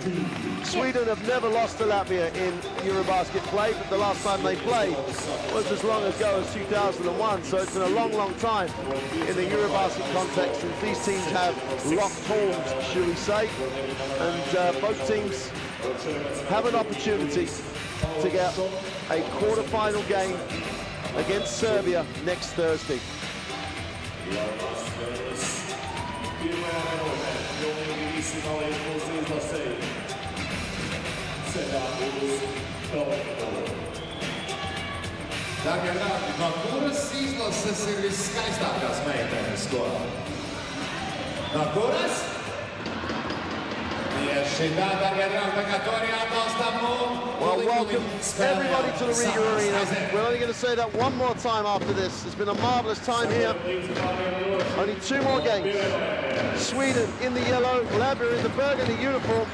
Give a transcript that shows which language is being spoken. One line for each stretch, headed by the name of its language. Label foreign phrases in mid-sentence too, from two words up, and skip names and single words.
English: Sweden have never lost to Latvia in EuroBasket play, but the last time they played was as long ago as 2001, so it's been a long time in the EuroBasket context, and these teams have locked horns, shall we say, and both teams have an opportunity to get a quarter-final game against Serbia next Thursday.
Latvian: Darbie draugi, no kuras izlases ir viskaistākās meitenes skolā? No kuras?
English: Well, welcome everybody to the Riga Arena. We're only going to say that one more time after this. It's been a marvellous time here. Only 2 more games. Sweden in the yellow, Latvia in the burgundy uniform.